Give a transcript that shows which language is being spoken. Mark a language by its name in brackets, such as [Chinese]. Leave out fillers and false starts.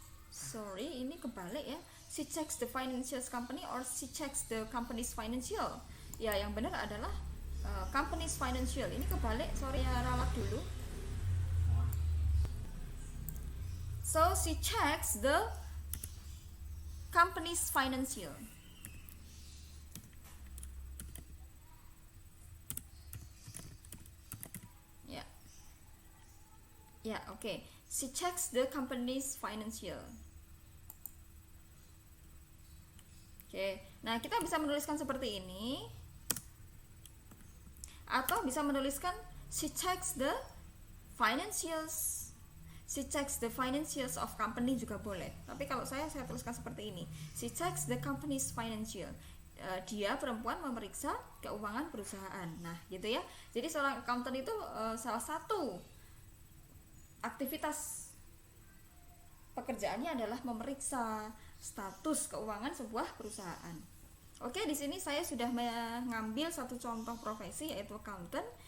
[English] Sorry, [Indonesian] ini kebalik ya. [English] She checks the financials company or she checks the company's financial. [Indonesian] Ya, yang benar adalah company's financial. Ini kebalik, sorry ya, ralat dulu. [English] So she checks the company's financial. Ya, oke. She checks the company's financial. Oke. [Indonesian] Nah, kita bisa menuliskan seperti ini. Atau bisa menuliskan [English] she checks the financials. She checks the financials of company [Indonesian] juga boleh. Tapi kalau saya tuliskan seperti ini. [English] She checks the company's financial. [Indonesian] Dia perempuan memeriksa keuangan perusahaan. Nah, gitu ya. Jadi seorang accountant itu salah satu aktivitas pekerjaannya adalah memeriksa status keuangan sebuah perusahaan. Oke, di sini saya sudah mengambil satu contoh profesi yaitu accountant.